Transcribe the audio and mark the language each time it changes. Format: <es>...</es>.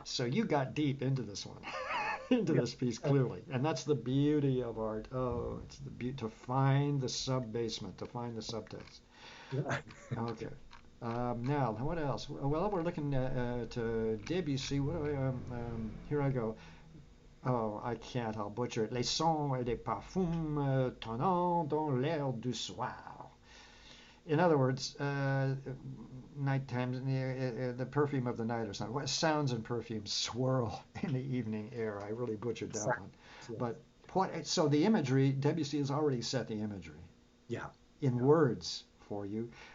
<en>So you got deep into this one, into this piece clearly, and that's the beauty of art. Oh, it's the beauty to find the sub-basement, to find the subtext. Yeah. Okay. Now, what else? Well, we're looking at Debussy. Here I go. Oh, I can't. I'll butcher it.</en> <fr>Les sons et les parfums tonnant dans l'air du soir.</fr> <en>In other words, nighttime, the perfume of the night or something. What sounds and perfumes swirl in the evening air. I really butchered that one. Yeah. But so the imagery, Debussy has already set the imagery. Yeah. In words for you.</en>